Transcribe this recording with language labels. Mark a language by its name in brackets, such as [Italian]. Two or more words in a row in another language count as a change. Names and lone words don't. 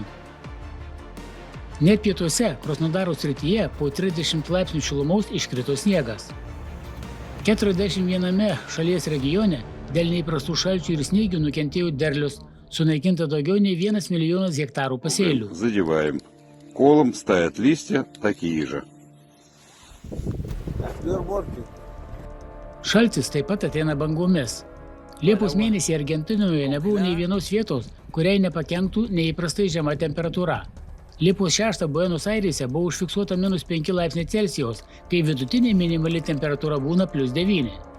[Lithuanian] Net pietuose, Krasnodaro srityje, po 30 laipsnių šilumos iškrito sniegas. 41 šalies regione dėl neįprastų šalčių ir sniegių nukentėjo derlius, sunaikinta daugiau nei 1 milijonas hektarų pasėlių. [Russian] Задеваем. Колом стоят листья такие же. [Lithuanian] Šaltis taip pat ateina bangomis. Liepos mėnesį Argentinoje nebuvo nei vienos vietos, kuriai nepakenktų neįprastai žema temperatūra. Liepos 6 Buenos Airėse buvo užfiksuota -5 laipsniai Celsijaus, kai vidutinė minimali temperatūra būna +9.